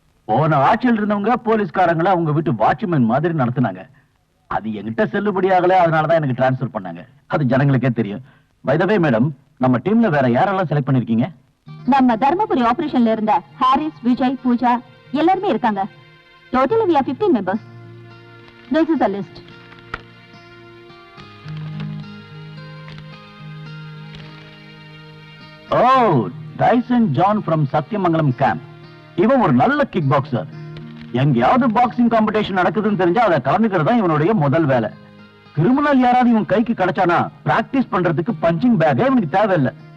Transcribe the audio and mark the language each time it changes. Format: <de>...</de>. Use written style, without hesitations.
<ta>போன ஆட்சியில் இருந்தவங்க போலீஸ்காரங்களை அவங்க வீட்டு வாட்ச்மேன் மாதிரி நடத்தினாங்க. அது என்கிட்ட செல்லுபடியாகல, அதனாலதான் எனக்கு டிரான்ஸ்ஃபர் பண்ணாங்க. அது ஜனங்களுக்கே தெரியும். பை த வே மேடம், நம்ம டீம்ல வேற யாரெல்லாம் செலக்ட் பண்ணிருக்கீங்க? நம்ம தர்மபுரி ஆபரேஷன்ல இருந்த ஹாரிஸ், விஜய், பூஜா எல்லாருமே இருக்காங்க.</ta> <en>Totally we are 15 members. This is the list. Oh, Dyson John from Sathyamangalam camp.</en> <ta>இவன் ஒரு நல்ல கிக் பாக்ஸர். எங்கேயாவது பாக்ஸிங் காம்படிஷன் நடக்குதுன்னு தெரிஞ்சா அதை கலந்துக்கிறதா இவனுடைய முதல் வேலை. கிரிமினல் யாராவது இவன் கைக்கு கிடைச்சானா பிராக்டிஸ் பண்றதுக்கு பஞ்சிங் பேக்கே இவனுக்கு தேவையில்லை.</ta>